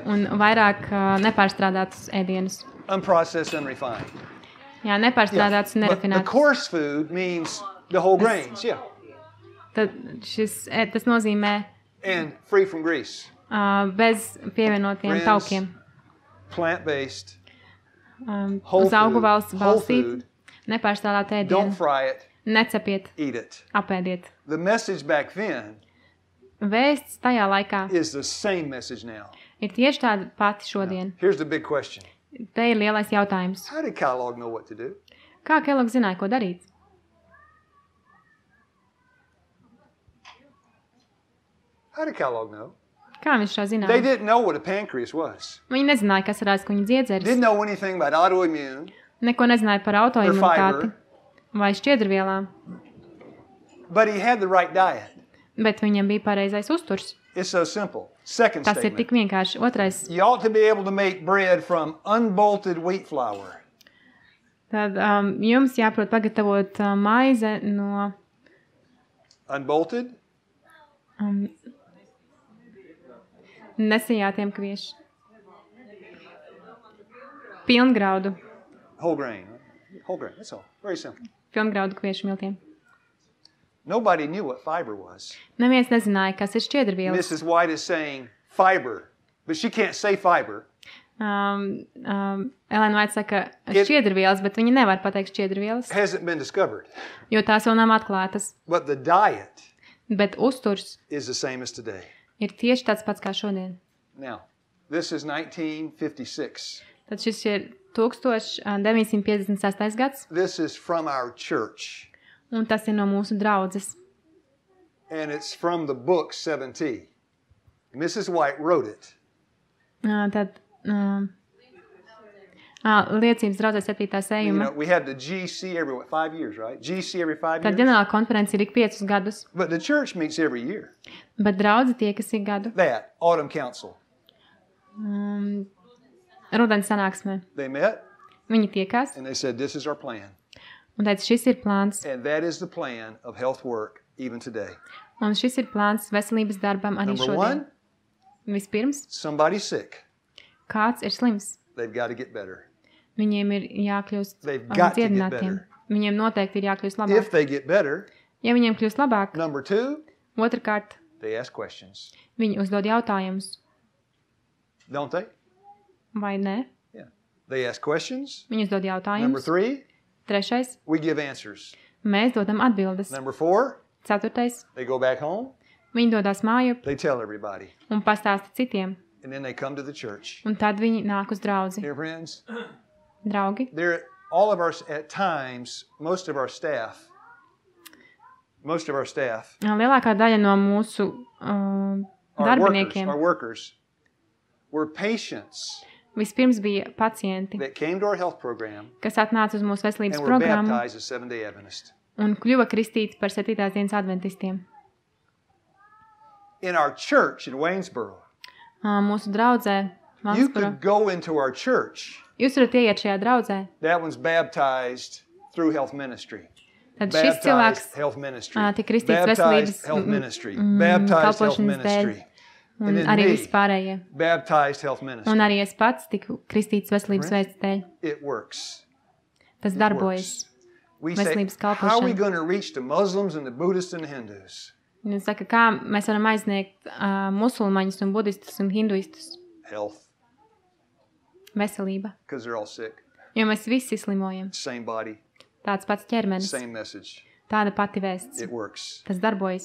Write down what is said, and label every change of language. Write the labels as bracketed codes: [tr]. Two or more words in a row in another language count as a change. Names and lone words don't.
[lv] un vairāk nepārstrādātus ēdienus. [en] Unprocessed, unrefined. [lv] Jā, nepārstrādātus un [en] But the [lv] nerafinētus. [en] coarse food means the whole grains, yeah. [lv] Tad tas nozīmē [en] And free from grease. [lv] Bez pievienotiem [en] Friends, [lv] taukiem. [en] Plant-based, whole [lv] Uz augu [en] food, [lv] valsts [en] whole [lv] balstīt, [en] food. [lv] nepārstrādāt [en] Don't [lv] ēdienu, [en] fry it, [lv] necepiet, [en] eat it. [lv] apēdiet. [en] The message back then [lv] Vēsts tajā laikā [en] is the same message now. [lv] ir tieši tāda pati šodien. [en] Here's the big question. [lv] Te ir lielais jautājums. [en] How did Kellogg know what to do? [lv] Kā Kellogs zināja, ko darīt? [en] How did Kellogg know? [lv] Kā viņš šo [en] They [lv] zināja? [en] didn't know what a pancreas was. [lv] Viņi nezināja, kas ir aizkuņa dziedzeris. [en] Didn't know anything about autoimmune. [lv] Neko nezināja par autoimunitāti vai šķiedrvielām. [en] But he had the right diet. [lv] Bet viņam bija pareizais uzturs. [en] It's so simple. Second [lv] Tas ir tik [en] statement. [lv] vienkārši. Otrais. [en] You ought to be able to make bread from unbolted wheat flour. [lv] Tad jums jāprot pagatavot maize no [en] Unbolted? [lv] nesijātiem kviešu. Pilngraudu. [en] Whole grain. Whole grain. That's all. Very simple. [lv] Pilngraudu kviešu miltiem. [en] Nobody knew what fiber was. [lv] Neviens nezināja, kas ir šķiedrvielas. [en] Mrs. White is saying fiber, but she can't say fiber. [lv] Elēna Vaita saka šķiedrvielas, bet viņa nevar pateikt šķiedrvielas, [en] Hasn't been discovered. [lv] jo tās vēl nav atklātas. [en] But the diet [lv] Bet uzturs [en] is the same as today. [lv] ir tieši tāds pats kā šodien. [en] Now, this is 1956. [lv] Tad šis ir 1956. gads, [en] This is from our church. [lv] un tas ir no mūsu draudzes. [en] And it's from the book 7T. Mrs. White wrote it. [lv] Tad liecības draudzes 7. [en] You [lv] sējuma. [en] know, we have the GC every 5 years, right? GC every 5 [lv] Tad [en] years. [lv] ģenerāla konference ir ik 5 gadus, [en] But the church meets every year. [lv] bet draudze tiekas ik gadu. [en] That, Autumn Council. [lv] Rudens sanāksmē. [en] They met [lv] Viņi tiekās [en] and they said, this is our plan. [lv] un teica, šis ir plāns. [en] And that is the plan of health work even today. [lv] Un šis ir plāns veselības darbam arī [en] Number [lv] šodien. [en] one, [lv] Vispirms, [en] somebody's sick. [lv] kāds ir slims. [en] They've got to get better. [lv] Viņiem ir jākļūst [en] They've got to get [lv] dziedinātiem. [en] better. [lv] Viņiem noteikti ir jākļūst [en] If [lv] labāk. [en] they get better, [lv] Ja viņiem kļūst labāk, [en] number two, [lv] otrkārt, [en] they ask questions. [lv] viņi uzdod jautājumus. [en] Don't they? [lv] Vai ne? [en] Yeah. They ask questions. [lv] Viņi uzdod [en] Number [lv] jautājumus. [en] three, [lv] Trešais, [en] we give answers. [lv] mēs dodam atbildes. [en] Number four, [lv] Ceturtais, [en] they go back home. [lv] viņi dodas mājup [en] They tell everybody. [lv] un pastāsta citiem. [en] And then they come to the church. [lv] Un tad viņi nāk uz draudzi. [en] Dear friends, [lv] Draugi, [en] all of our, at times, most of our staff, [lv] lielākā daļa no mūsu darbiniekiem [en] our workers, were patients [lv] vispirms bija pacienti, [en] that came to our health program [lv] kas atnāca uz mūsu veselības [en] and were [lv] programmu [en] baptized as Seventh-day Adventists. [lv] un kļuva kristīti par 7. dienas adventistiem. [en] In our church in Waynesboro, [lv] Mūsu draudzē, [en] you [lv] Vansburo, [en] could go into our church. [lv] jūs varat ieiet šajā draudzē. [en] That one's baptized through health ministry. [lv] Tad šis cilvēks [en] Health ministry. [lv] tika kristīts [en] Baptized [lv] veselības [en] health ministry. Baptized health [lv] kalpošanas dēļ. [en] ministry. [lv] Un [en] And then [lv] arī [en] me, [lv] vispārējie. [en] baptized health [lv] Un [en] ministry. [lv] arī es pats tiku kristīts veselības vēsts dēļ. [en] It works. [lv] Tas darbojas. [en] We say, [lv] Veselības [en] how are we [lv] kalpošana. [en] going to reach the Muslims and the Buddhists and the Hindus? [lv] Un es saku, kā mēs varam aizsniegt musulmaņus un budistus un hinduistus? [en] Health, [lv] Veselība. [en] because they're all sick. [lv] Jo mēs visi slimojam. [en] Same body, [lv] Tāds pats ķermenis. [en] same message. [lv] Tāda pati vēsts. [en] It works. [lv] Tas darbojas.